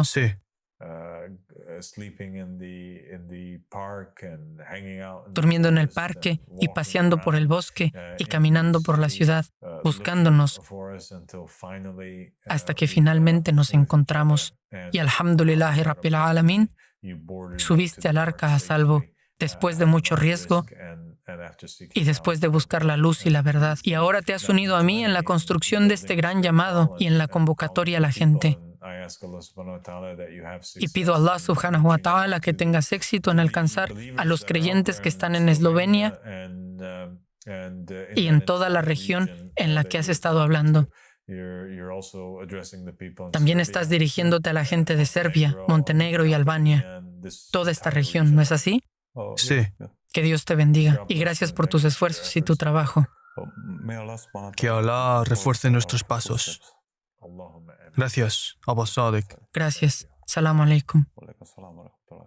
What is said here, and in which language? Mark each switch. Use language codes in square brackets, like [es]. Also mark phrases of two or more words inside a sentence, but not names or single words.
[es] sí. Durmiendo en el parque y paseando por el bosque y caminando por la ciudad, buscándonos, hasta que finalmente nos encontramos. [ar] Y الحمد لله رب العالمين, [es] subiste al arca a salvo, después de mucho riesgo y después de buscar la luz y la verdad. Y ahora te has unido a mí en la construcción de este gran llamado y en la convocatoria a la gente. Y pido a Allah [ar] سبحانه وتعالى [es] que tengas éxito en alcanzar a los creyentes que están en Eslovenia y en toda la región en la que has estado hablando. También estás dirigiéndote a la gente de Serbia, Montenegro y Albania. Toda esta región, ¿no es así? Sí. Que Dios te bendiga y gracias por tus esfuerzos y tu trabajo. Que Allah refuerce nuestros pasos. Gracias, Abba Sadiq. [ar] Gracias. سلام عليكم.